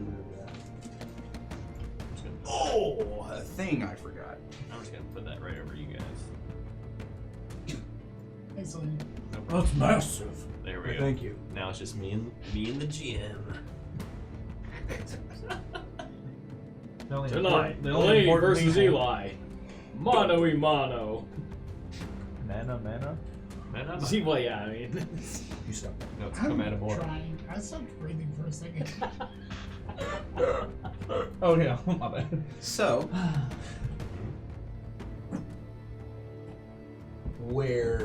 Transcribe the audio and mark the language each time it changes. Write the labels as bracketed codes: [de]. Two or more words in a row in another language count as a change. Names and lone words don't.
[en] Oh, a thing I forgot. I'm just gonna put that right over you guys. Excellent. No problem. That's massive. There we go. Thank you. Now it's just me and the GM. Tonight, the only Lane important versus people- Eli. [es] Mano y mano. [en] Mana. Man, I'm See, well, yeah, I mean, You stop. no, it's I'm Commandamore. trying. I stopped breathing for a second. Oh yeah, my bad. So, where?